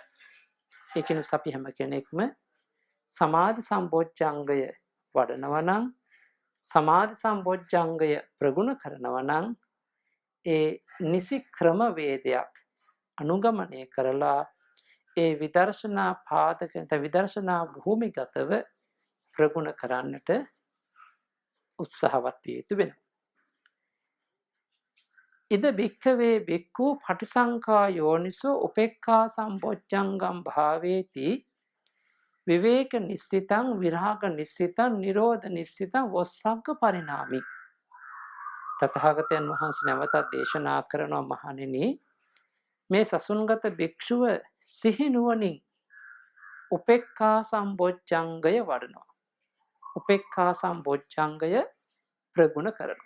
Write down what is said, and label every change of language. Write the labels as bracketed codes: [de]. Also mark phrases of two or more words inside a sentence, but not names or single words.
[si] ඒ කියන්නේ අපි හැම කෙනෙක්ම සමාධි සම්බොජ්ජංගය වඩනවා නම් සමාධි සම්බොජ්ජංගය ප්‍රගුණ කරනවා නම් ඒ නිසි ක්‍රම වේදයක් අනුගමනය කරලා ඒ විදර්ශනා පාදක විදර්ශනා භූමිගතව ප්‍රගුණ කරන්නට උත්සාහවත් විය යුතු වෙනවා. [pi] ඉද භික්ඛවේ භික්ඛු පටිසංඛා යෝනිසෝ උපේක්ඛා සම්බොජ්ජංගම් භාවේති විවේක නිස්සිතං විරාග නිස්සිතං නිරෝධ නිස්සිතං වස්සග්ග පරිණාමි. [si] තථාගතයන් වහන්සේ නැවතත් දේශනා කරනවා මහණෙනි මේ සසුන්ගත භික්ෂුව සිහි නුවණින් උපේක්ඛා සම්බොජ්ජංගය වඩනවා. උපේක්ඛා සම්බොජ්ජංගය ප්‍රගුණ කරනවා.